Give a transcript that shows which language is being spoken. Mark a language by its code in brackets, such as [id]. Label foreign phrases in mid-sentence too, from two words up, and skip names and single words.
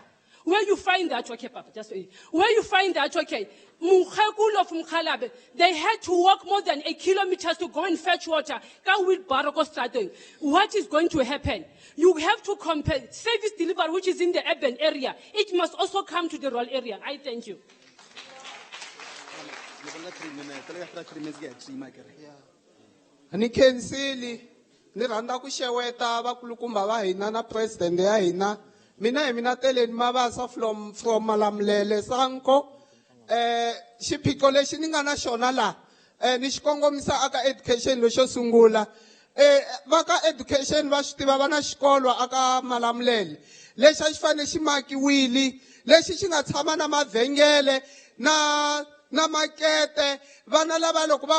[en] Where you find that, okay, Papa, just wait. Where you find that, okay, they had to walk more than 8 kilometers to go and fetch water. What is going to happen? You have to compare service delivery, which is in the urban area. It must also come to the rural area. I thank you. [ts] Ni kensili ni randa ku xeweta vakulukumba va hina na president ya hina mina teleni mavasa from Malamulele Sanko xiphiqo lexi ni nga na xona la ni xi kongomisa aka education lexo sungula va ka education va swi tiva va na xikolo aka Malamulele lexi a xi fanele xi makiwili lexi xi nga tshama na mavhengele na makete vana lava loko va